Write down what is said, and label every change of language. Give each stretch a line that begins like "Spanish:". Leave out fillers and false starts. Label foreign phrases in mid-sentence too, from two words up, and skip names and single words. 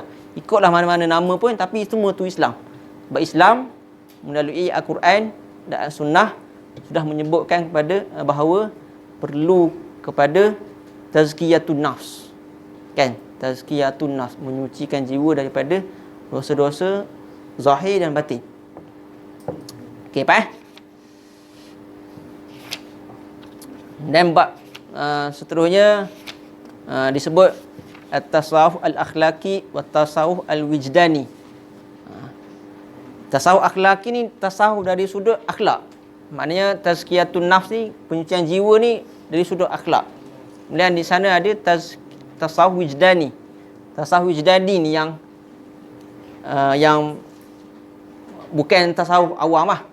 Malay: Ikutlah mana-mana nama pun, tapi semua tu Islam. Sebab Islam melalui Al-Quran dan Sunnah sudah menyebutkan kepada bahawa perlu kepada
Arabic: تزكية النفس.
Malay: Kan?
Arabic: تزكية النفس,
Malay: menyucikan jiwa daripada dosa-dosa zahir dan batin. Okey, Pak? Dan bab seterusnya disebut
Arabic: التصوف الأخلاقي والتصوف الوجداني.
Malay: Tasawuf akhlaki ni tasawuf dari sudut akhlak. Maknanya
Arabic: تزكية النفس
Malay: ni, penyucian jiwa ni dari sudut akhlak. Kemudian di sana ada tasawuf wijdani. Tasawuf wijdani ni yang bukan tasawuf awam lah.